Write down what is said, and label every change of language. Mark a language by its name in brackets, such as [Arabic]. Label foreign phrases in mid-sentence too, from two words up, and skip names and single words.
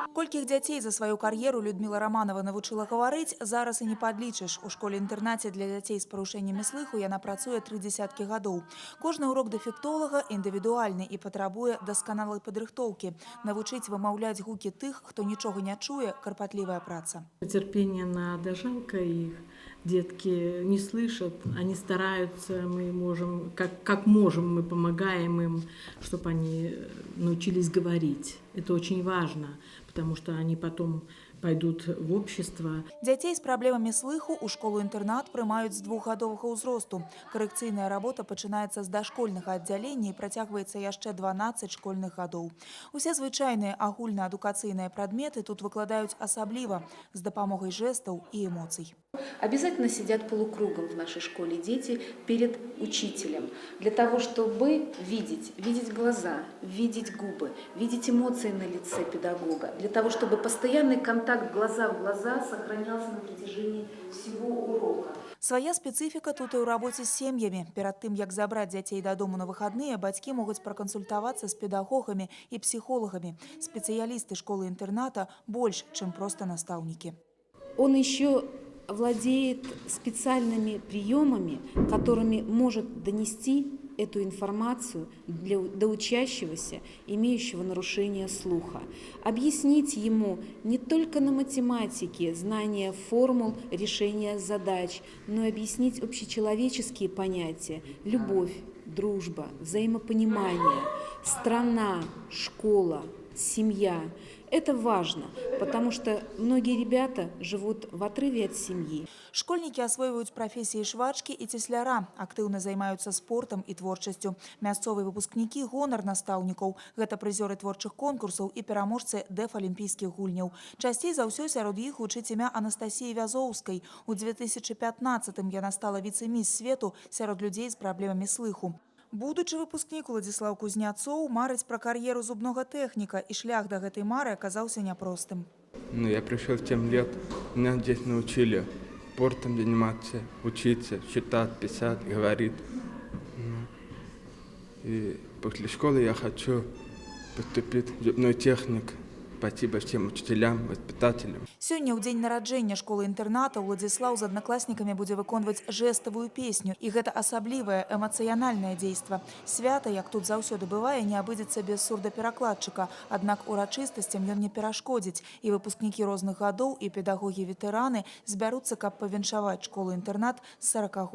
[Belarusian] Колькіх дзяцей за сваю кар'еру Людмила Романова навучыла гаварыць, зараз і не падлічыш. У школе-інтэрнаце для дзяцей з парушэннямі слыху яна працуе 3 дзесяткі гадоў. Кожны урок дэфектолага індывідуальны і патрабуе дасканалай падрыхтоўкі. Навучыць вымаўляць гукі тых, хто нічога не чуе, карпатлівая праца. [Russian] Терпение надо, жалко их. Детки не слышат, они стараются, мы можем, как можем, мы помогаем им, чтобы они научились говорить. Это очень важно, потому что они потом пойдут в общество. [Belarusian] Дзяцей з праблемамі слыху ў школу-інтэрнат прымаюць з 2гадовага ўзросту. Карэкцыйная работа пачынаецца з дашкольнага аддзялення і працягваецца яшчэ 12 школьных гадоў. Усе звычайныя агульнаадукацыйныя прадметы тут выкладаюць асабліва з дапамогай жэстаў і эмоцый. [Russian] Обязательно сидят полукругом в нашей школе дети перед учителем, для того, чтобы видеть глаза, видеть губы, видеть эмоции на лице педагога, для того, чтобы постоянный контакт глаза в глаза сохранялся на протяжении всего урока. [Belarusian] Свая спецыфіка тут і ў рабоце з сем'ямі. Перад тым, як забраць дзяцей дадому на выхадныя, бацькі могуць пракансультавацца з педагогамі і псіхолагамі. Спецыялісты школы-інтэрната больш, чым проста настаўнікі. [Russian] Он еще владеет специальными приемами, которыми может донести эту информацию до учащегося, имеющего нарушение слуха. Объяснить ему не только на математике знание формул решения задач, но и объяснить общечеловеческие понятия: любовь, дружба, взаимопонимание, страна, школа, семья. Это важно, потому что многие ребята живут в отрыве от семьи. [Belarusian] Школьнікі асвойваюць прафесіі швачкі і цесляра, актыўна займаюцца спортам і творчасцю. Мясцовыя выпускнікі гонар настаўнікаў. Гэта прызёры творчых конкурсаў і пераможцы дэфалімпійскіх гульняў. Часцей за ўсё сярод іх гучыць імя Анастасіі Вязоўскай. У 2015-м яна стала віцэ-міс свету сярод людзей з праблемамі слыху. Будучы выпускнік Уладзіслаў Кузняцоў марыць пра кар'еру зубнога тэхніка, і шлях да гэтай мары аказаўся няпростым. [Russian] Я пришел в 7 лет, меня здесь научили спортом заниматься, учиться, читать, писать, говорить. И после школы я хочу поступить в зубной техник. Спасибо всем учителям, воспитателям. [Belarusian] Сёння ў дзень нараджэння школы-інтэрната Уладзіслаў з аднакласнікамі будзе выконваць жэставую песню. І гэта асаблівае эмацыянальнае дзейства. Свята, як тут заўсёды бывае, не абыдзецца без сурдаперакладчыка. Аднак урачыстасцям ён не перашкодзіць. І выпускнікі розных гадоў, і педагогі-ветэраны збяруцца, каб павіншаваць школу-інтэрнат з 40-годдзем.